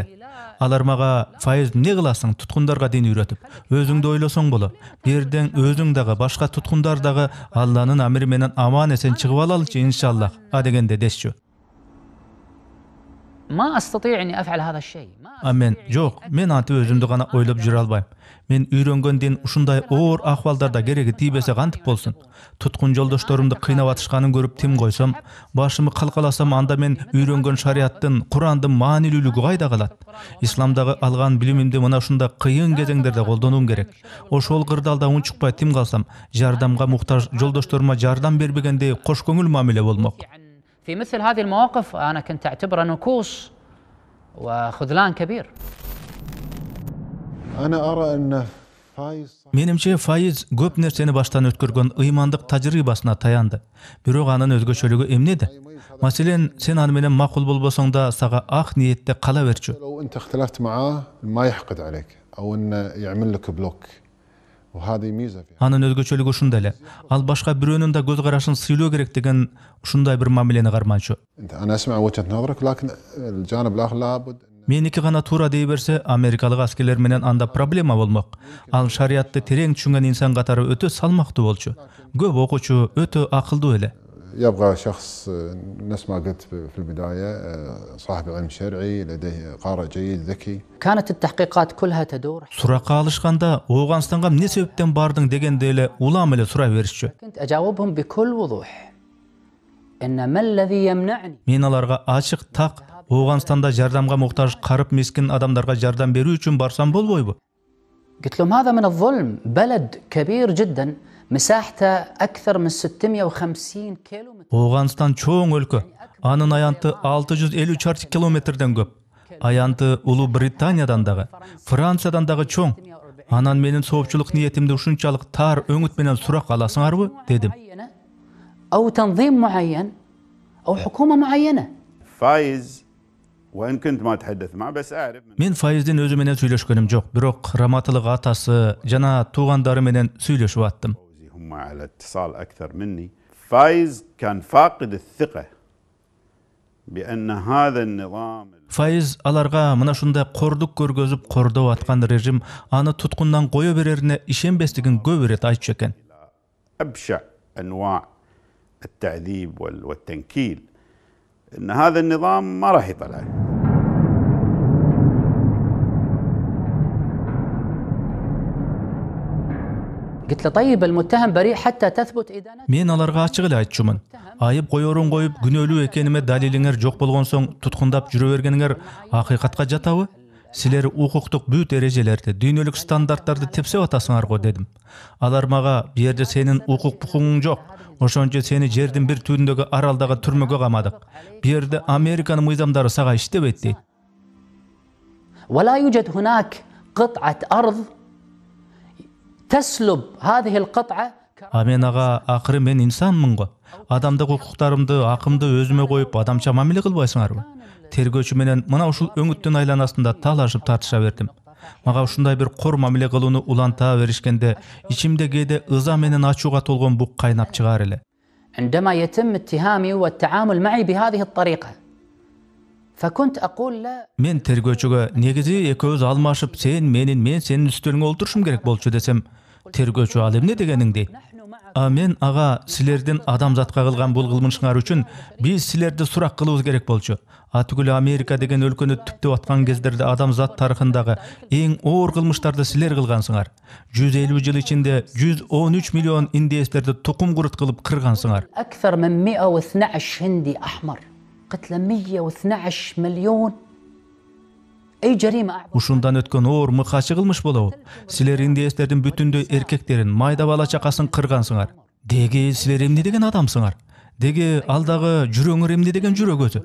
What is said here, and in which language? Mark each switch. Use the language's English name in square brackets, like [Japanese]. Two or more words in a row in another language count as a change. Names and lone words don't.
[Kyrgyz] Алар мага Файыз эмне кыласың, туткундарга дин үйрөтүп, өзүңдү ойлосоң боло. Бирден өзүң дагы, башка туткундар дагы Алланын амри менен аман эсен чыгып алалычы иншаллах, дегенде дешчү. [Arabic] ما أستطيع أني أفعل هذا الشيء. [Kyrgyz] Мен жок, мен антип өзүмдү гана ойлоп жүрө албайм. Мен үйрөнгөн дин ушундай оор акыбалдарда кереги тийбесе кантип болсун? Туткун жолдошторумду кыйнап атышканын көрүп тим койсом, башымы калкаласам, анда мен үйрөнгөн шариаттын, Курандын маанилүүлүгү кайда калат? Исламдагы алган билимимди мына ушундай кыйын кезеңдерде колдонуум керек. Ошол кырдаалда унчукпай тим калсам, жардамга муктаж жолдошторума жардам бербегендей кош көңүл мамиле болмок. [Arabic] في مثل هذه المواقف أنا كنت أعتبره نكوص وخذلان كبير. أنا أرى أن فايز [Kyrgyz] Менимче Файыз көп нерсени баштан өткөргөн ыймандык тажрыйбасына таянды. Бирок анын өзгөчөлүгү эмнеде? Маселен, сен аны менен макул болбосоң да сага ак ниетте кала берчү. [Arabic] لو أنت اختلفت معاه ما يحقد عليك أو إنه يعمل لك بلوك وهذه ميزة فيها. [Kyrgyz] Анын өзгөчөлүгү ушундай эле. Ал башка бирөөнүн да көз карашын сыйлоо керек деген ушундай бир мамилени карманчу. [Arabic] أنا أسمع وجهة نظرك لكن الجانب الآخر لابد [Kyrgyz] Меники гана туура дей берсе, америкалык аскерлер менен анда проблема болмок. Ал шариятты терең түшүнгөн инсан катары өтө салмактуу болчу. Көп окуучу, өтө акылдуу эле. [Arabic] يبغى شخص نفس ما قلت في البداية صاحب علم شرعي لديه قارئ جيد ذكي. كانت التحقيقات كلها تدور. [Kyrgyz] Суракка алышканда, Ооганстанга эмне себептен бардың дегенде эле улам эле сурай беришчү. [Arabic] كنت أجاوبهم بكل وضوح إن ما الذي يمنعني. [Kyrgyz] Мен аларга ачык так Ооганстанда жардамга муктаж карып мискин адамдарга жардам берүү үчүн барсам болбойбу? [Arabic] قلت لهم هذا من الظلم. بلد كبير جدا مساحته أكثر من 650 كيلومتر. [Kyrgyz] Ооганстан чоң өлкө. Анын аянты 650 чарчы километрден көп. Аянты Улуу Британиядан дагы, Франциядан дагы чоң. Анан менин соопчулук ниетимди ушунчалык тар өңүт менен сурак аласыңарбы? Дедим. [Arabic] أو تنظيم معين أو حكومة معينة. فايز وإن كنت ما أتحدث معه بس أعرف [Kyrgyz] Мен Файыздын өзү менен сүйлөшкөнүм жок, бирок Раматылык атасы жана туугандары менен сүйлөшүп аттым. [Arabic] هم على اتصال أكثر مني. فايز كان فاقد الثقة بأن هذا النظام [Kyrgyz] Файыз аларга мына ушундай кордук көргөзүп кордоп аткан режим аны туткундан кое берерине ишенбестигин көп ирет айтчу экен. [Arabic] أبشع أنواع التعذيب والتنكيل إن هذا النظام ما راح يطلع. قلت له طيب المتهم بريء حتى تثبت إدانته. [Kyrgyz] Мен аларга ачык эле айтчумун. Айып коерун коюп, күнөөлүү экениме далилиңер жок болгон соң туткундап жүрө бергениңер акыйкатка жатабы? Силер укуктук бүт эрежелерди, дүйнөлүк стандарттарды тепсеп атасыңар го дедим. Алар мага бу жерде сенин укук букуңуң жок. Ошончо сени жердин бир түбүндөгү аралдагы түрмөгө камадык. Бу жерде Американын мыйзамдары сага иштебейт дейт. [Arabic] ولا يوجد هناك قطعة أرض تسلب هذه القطعة. [Kyrgyz] Мен ага акыры мен инсанмын го. Адамдык укуктарымды, акымды өзүмө коюп адамча мамиле кылбайсыңарбы? Тергөөчү менен мына ушул өңүттүн айланасында талашып тартыша бердим. Мага ушундай бир кор мамиле кылууну уланта беришкенде ичимде кээде ыза менен ачууга толгон бук кайнап чыгаар эле. [Arabic] عندما يتم اتهامي والتعامل معي بهذه الطريقة فكنت أقول لا. [Kyrgyz] Мен тергөөчүгө негизи экөөбүз алмашып, сен менин, мен сенин үстөлүңө олтурушум керек болчу десем, тергөөчү ал эмне дегениң дейт. Мен ага силердин адамзатка кылган бул кылмышыңар үчүн биз силерди сурак кылыбыз керек болчу. Түгүл Америка деген өлкөнү түптөп аткан кездерде адамзат тарыхындагы эң оор кылмыштарды силер кылгансыңар. 150 жыл ичинде 113 миллион индеецтерди тукум курут кылып кыргансыңар. [Arabic] أكثر من 112 هندي أحمر قتل 112 مليون. أي جريمة أعظم. [Kyrgyz] Ушундан өткөн оор мыкачы кылмыш болобу? Силер индеецтердин бүтүндөй эркектерин, майда бала чакасын кыргансыңар. Деги силер эмне деген адамсыңар? Деги алдагы жүрөңөр эмне деген жүрөк өзү?